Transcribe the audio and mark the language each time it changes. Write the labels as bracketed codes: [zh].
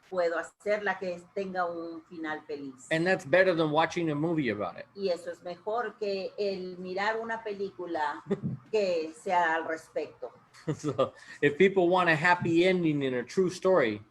[es] Puedo hacerla que tenga un final feliz. [en] And that's better than watching a movie about it. [es] Y eso es mejor que el mirar una película que sea al respecto. [en] So, if people want a happy ending in a true story.